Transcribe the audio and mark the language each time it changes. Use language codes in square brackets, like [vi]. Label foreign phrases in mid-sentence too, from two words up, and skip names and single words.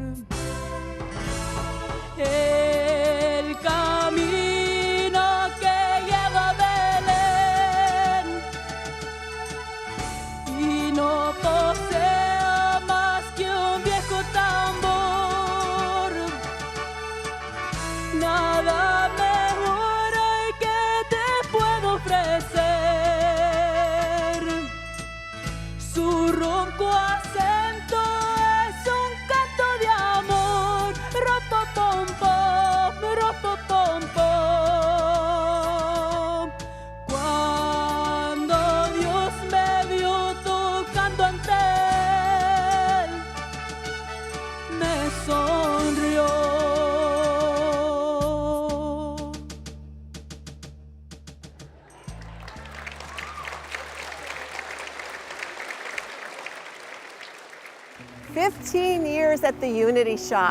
[es] El camino que lleva a Belén y no posee más que un viejo tambor. Nada mejor hay que te puedo ofrecer. Su ronco acento es un canto de amor. Ropopom-pom, ropopom-pom. Cuando Dios me vio tocando ante él, me sonrió. [en] "15 years at the Unity Shop.